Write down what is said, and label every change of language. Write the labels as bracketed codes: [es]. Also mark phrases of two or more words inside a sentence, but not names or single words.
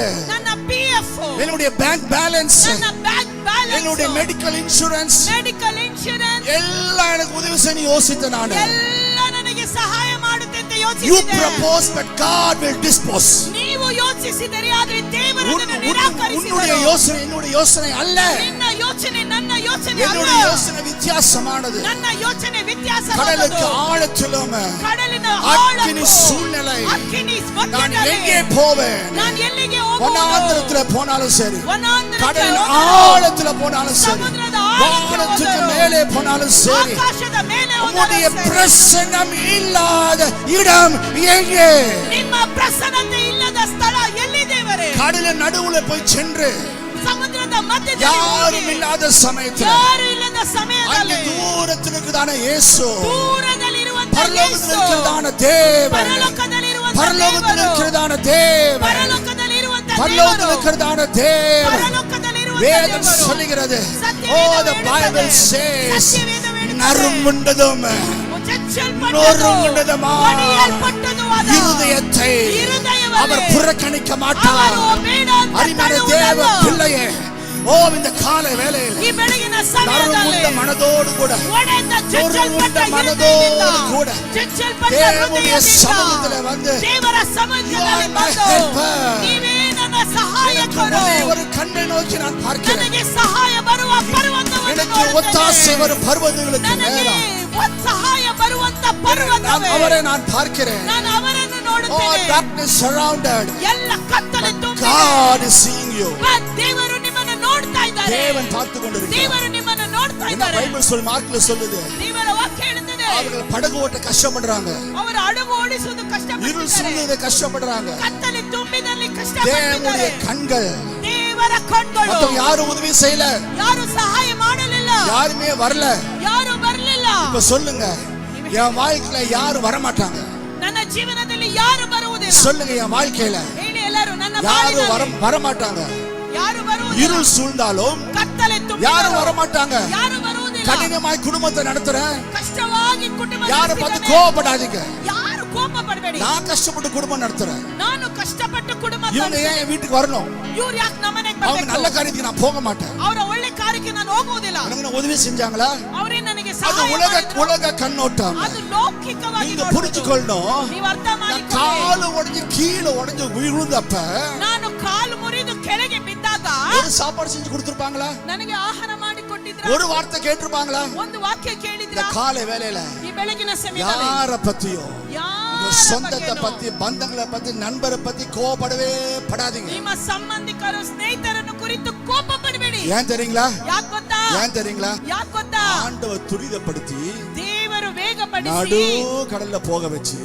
[kn] ನನ್ನ PF, [ta] என்னுடைய [en] bank balance, [kn] ನನ್ನ ಬ್ಯಾಂಕ್ [ta] என்னுடைய [kn] ಬ್ಯಾಲೆನ್ಸ್, [en] medical insurance medical insurance [ta] எல்லாம் எனக்கு உதவி செய்ய யோசித்த நான். [kn] ಎಲ್ಲ ನನಗೆ ಸಹಾಯ ಮಾಡುತ್ತೆ ಅಂತ [en] You [kn] ಯೋಚಿಸಿದೆ. [en] propose but God will dispose. [kn] ನೀವು ಯೋಚಿಸಿದರೆ ಆದರೆ ದೇವರು ಅದನ್ನು [ta] உன்னுடைய [kn] ನಿರಾಕರಿಸಿದರು. [ta] யோசனை என்னுடைய யோசனை அல்ல. [kn] ನಿನ್ನ ಯೋಚನೆ ನನ್ನ ಯೋಚನೆ ಅಲ್ಲ. [ta] என்னுடைய யோசனை வித்தியாசமானது. [kn] ನನ್ನ ಯೋಚನೆ [ta] கடலுக்கு [kn] ವ್ಯತ್ಯಾಸವಾದದ್ದು. [ta] ஆழத்திலும் [kn] ಕಡಲಿನ [ta] அக்கினி [kn] ಆಳಕ್ಕೂ, [ta] சூழ்நிலை [kn] ಅಗ್ನಿ [ta] நான் [kn] ಮಧ್ಯದಲ್ಲಿ [ta] எங்கே போவேன், [kn] ನಾನು ಎಲ್ಲಿಗೆ ಹೋಗುವುದು? [ta] வனாந்திரத்துல போனாலும் சரி, [kn] ವನಾಂತರಕ್ಕೆ [ta] கடலின் [kn] ಹೋದರೂ, [ta] ஆழத்துல போனாலும் சரி, [kn] ಸಮುದ್ರದ ಆಳಕ್ಕೆ [ta] வானத்துக்கு [kn] ಹೋದರೂ, [ta] மேலே போனாலும் சரி, [kn] ಆಕಾಶದ ಮೇಲೆ [ta] உம்முடைய [kn] ಹೋದರೂ ಸರಿ, [ta] பிரசன்னம் இல்லாத இடம் எங்கே? [kn] ನಿಮ್ಮ ಪ್ರಸನ್ನತೆ ಇಲ್ಲದ ಸ್ಥಳ ಎಲ್ಲಿ ದೇವರೇ? [ta] கடலின் நடுவுல போய் சென்று [kn] ಸಮುದ್ರದ ಮಧ್ಯದಲ್ಲಿ [ta] யாரும் [kn] ಹೋಗಿ, [ta] இல்லாத சமயத்துல [kn] ಯಾರು ಇಲ್ಲದ [ta] அங்கே [kn] ಸಮಯದಲ್ಲಿ [ta] தூரத்தில் இருக்குதான இயேசு, [kn] ದೂರದಲ್ಲಿರುವಂತ [ta] பரலோகத்தில் [kn] ಯೇಸು, [ta] இருக்கிறதான தேவன், [kn] ಪರಲೋಕದಲ್ಲಿರುವಂತ [ta] பரலோகத்தில் [kn] ದೇವರು, [ta] இருக்கிறதான தேவன், [kn] ಪರಲೋಕದಲ್ಲಿರುವಂತ [ta] பரலோகத்தில் [kn] ದೇವರು, [ta] இருக்கிறதான தேவன். [kn] ಪರಲೋಕದಲ್ಲಿರುವಂತ [ta] வேதம் [kn] ದೇವರು. [ta] சொல்லுகிறது, [kn] ಸತ್ಯವೇದ [en] oh the Bible [kn] ಹೇಳುತ್ತದೆ, [en] says, [kn] ಸತ್ಯವೇದ ಹೇಳುತ್ತದೆ, [ta] நறுமுண்டதும் [kn] ಚಚ್ಚಲ್ಪಟ್ಟದ್ದು, [ta] நொறுங்குண்டதுமா [kn] ಒಡೆಯಲ್ಪಟ್ಟದ್ದು ಆದ [ta] இருதயத்தை [kn] இருதಯವನ್ನೇ [ta] அவர் புறக்கணிக்க மாட்டார். [kn] ಅವರು ಬೇಡ ಅಂತ [ta] அருமையான தேவ [kn] ತಳ್ಳುವುದಲ್ಲ. [ta] பிள்ளையே, ஓ இந்த காலை வேளையில் [kn] ಈ ಬೆಳಗಿನ ಸಮಯದಲ್ಲಿ [ta] நறுமுண்ட மனதோடு கூட, [kn] ಒಡೆದ ಚಚ್ಚಲ್ಪಟ್ಟ [ta] மனதோடு [kn] ಹೃದಯದಿಂದ, [ta] கூட [kn] ಚಚ್ಚಲ್ಪಟ್ಟ [ta] தேவனுடைய [kn] ಹೃದಯದಿಂದ [ta] சமூகத்தில் வந்து, [kn] ದೇವರ ಸಮ್ಮುಖದಲ್ಲಿ [en] You are my [kn] ಬಂದು, [en] helper. [kn] ನೀವೇ ನನ್ನ ಸಹಾಯಕರು, [ta] ஒரே ஒரு கண்ணை நோக்கி நான் பார்க்கிறேன். [kn] ನನಗೆ ಸಹಾಯ ಬರುವ ಪರ್ವತವನ್ನು [ta] எனக்கு ஒத்தாசை [kn] ನೋಡುತ್ತೇನೆ. [ta] வரும் பர்வதங்களுக்கு [kn] ನನಗೆ [ta] நேரம் [kn] ಸಹಾಯ ಬರುವಂತ ಪರ್ವತವೇ, [ta] அவரை நான் பார்க்கிறேன். [kn] ನಾನು ಅವರನ್ನು [en] Oh, [kn] ನೋಡುತ್ತೇನೆ. [en] darkness surrounded, [kn] ಎಲ್ಲ ಕತ್ತಲೆ ತುಂಬಿದೆ. [en] God is seeing you. [kn] ದೇವರು ನಿಮ್ಮನ್ನು ನೋಡ್ತಾ ಇದ್ದಾರೆ. [ta] தேவன் பார்த்து கொண்டிருக்கிறார். [kn] ದೇವರು ನಿಮ್ಮನ್ನು ನೋಡ್ತಾ [ta] என்ன [kn] ಇದ್ದಾರೆ. [ta] பைபிள் சொல் மார்க்ல சொல்லுது, [kn] ದೇವರ ವಾಕ್ಯ ಹೇಳುತ್ತದೆ, [ta] அவர்கள் படகு ஓட்ட கஷ்டப்படுறாங்க. [kn] ಅವರು ಹಡಗು ಓಡಿಸುವುದು [ta] இருள் [kn] ಕಷ್ಟಪಟ್ಟಿದ್ದಾರೆ. [ta] சூழ்நிலை கஷ்டப்படுறாங்க. [kn] ಕತ್ತಲೆ ತುಂಬಿದಲ್ಲಿ [ta] தேவனுடைய [kn] ಕಷ್ಟಪಟ್ಟಿದ್ದಾರೆ. [ta] கண்கள் [kn] ದೇವರ ಕಣ್ಗಳು [ta] மத்தவங்க யாரும் உதவி செய்யல, [kn] ಯಾರು ಸಹಾಯ ಮಾಡಲಿಲ್ಲ, [ta] யாருமே வரல. [kn] ಯಾರು ಬರಲಿಲ್ಲ. [ta] இப்ப சொல்லுங்க, என் வாழ்க்கையில யாரும் வர மாட்டாங்க. [kn] ನನ್ನ ಜೀವನದಲ್ಲಿ ಯಾರು ಬರುವುದಿಲ್ಲ. [ta] சொல்லுங்க, என் வாழ்க்கையில [kn] ಹೇಳಿ ಎಲ್ಲರೂ, ನನ್ನ [ta] யாரும் [kn] ಬಾಳಿನಲ್ಲಿ [ta] வர மாட்டாங்க. [kn] ಯಾರು ಬರುವುದಿಲ್ಲ. [ta] இருள் சூழ்ந்தாலும் [kn] ಕತ್ತಲೆ [ta] யாரும் [kn] ತುಂಬಿದರೂ [ta] வர மாட்டாங்க. [kn] ಯಾರು ಬರುವುದಿಲ್ಲ. [ta] கடினமாய் குடும்பத்தை நடத்துறேன், [kn] ಕಷ್ಟವಾಗಿ ಕುಟುಂಬ [ta] யாரை பார்த்து [kn] ನಡೆಸಿದ್ದೇನೆ. [ta] கோவப்படாதீங்க. [kn] ಯಾರು ಕೋಪ ಪಡಬೇಡಿ. [ta] நான் ಕಷ್ಟப்பட்டு குடும்பம் நடத்துறேன். [kn] ನಾನು ಕಷ್ಟಪಟ್ಟು ಕುಟುಂಬ [ta] இவங்க ஏன் என் வீட்டுக்கு வரணும்? [kn] ಇವ್ರು ಯಾಕೆ ನಮ್ಮನೆಗೆ [ta] அவங்க [kn] ಬರಬೇಕು? [ta] நல்ல காரியத்துக்கு நான் போக மாட்டேன். [kn] ಅವರ ಒಳ್ಳೆ ಕಾರ್ಯಕ್ಕೆ ನಾನು ಹೋಗುವುದಿಲ್ಲ. [ta] எனக்கு உதவி செஞ்சாங்களா? [kn] ಅವರೇ ನನಗೆ [ta] அது [kn] ಸಹಾಯ ಮಾಡಿದ್ರು. [ta] உலக கண்ணோட்டம். [kn] ಅದು ಲೌಕಿಕವಾಗಿ [ta] நீங்க [kn] ನೋಡುವುದು. [ta] புரிஞ்சுக்கொள்ளணும். [kn] ನೀವು ಅರ್ಥ [ta] நான் [kn] ಮಾಡಿಕೊಳ್ಳಿ. [ta] காಲು உடைஞ்சு கீழே உடைஞ்சு விழுந்தப்ப [kn] ನಾನು ಕಾಲು ಮುರಿದು ಕೆಳಗೆ ಬಿದ್ದಾಗ [ta] ஒரு சாப்பாடு செஞ்சு கொடுத்திருப்பாங்களா? [kn] ನನಗೆ ಆಹಾರ ಮಾಡಿ ಕೊಟ್ಟಿದ್ರ? [ta] ஒரு வார்த்தை கேட்டிருப்பாங்களா? [kn] ಒಂದು ವಾಕ್ಯ ಕೇಳಿದ್ರ? [ta] இந்த காலை வேளையில [kn] ಈ ಬೆಳಗಿನ ಸಮಯದಲ್ಲಿ [ta] யார பத்தியோ, உங்க [kn] ಯಾರ [ta] சொந்தத்தை [kn] ಬಗ್ಗೆನೂ, [ta] பத்தி, பந்தங்களை பத்தி, நண்பரை பத்தி கோபப்படவே படாதீங்க. [kn] ನಿಮ್ಮ ಸಂಬಂಧಿಕರು ಸ್ನೇಹಿತರನ್ನು ಕುರಿತು ಕೋಪ ಪಡಬೇಡಿ. [ta] ஏன் தெரியுங்களா? [kn] ಯಾಕೆ ಗೊತ್ತಾ? [ta] ஏன் தெரியுங்களா? [kn] ಯಾಕೆ ಗೊತ್ತಾ? [ta] ஆண்டவர் துரிதப்படுத்தி [kn] ದೇವರು ವೇಗಪಡಿಸಿ [ta] நடு கடல்ல போக வச்சு